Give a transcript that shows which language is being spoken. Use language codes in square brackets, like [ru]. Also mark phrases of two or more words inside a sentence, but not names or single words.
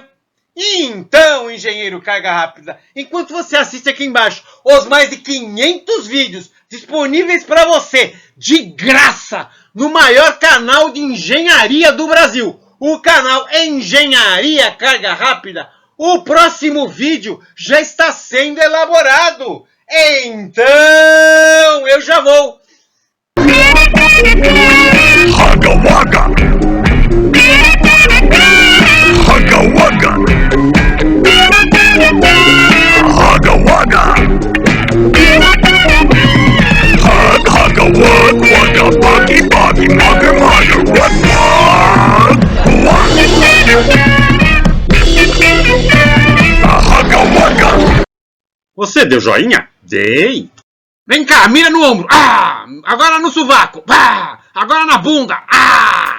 [pt] E então, engenheiro carga rápida, enquanto você assiste aqui embaixo os mais de 500 vídeos disponíveis para você, de graça, no maior canal de engenharia do Brasil, o canal Engenharia Carga Rápida, o próximo vídeo já está sendo elaborado. Então, eu já vou. Hugga Wugga! Hugga Wugga! Hugga Wugga! Hugga Wug Wugga Buggy Buggy Mugger Mugger Wug Wug! Hugga Wugga! Você deu joinha? Dei. Vem cá, mira no ombro. Agora no sovaco. Agora na bunda.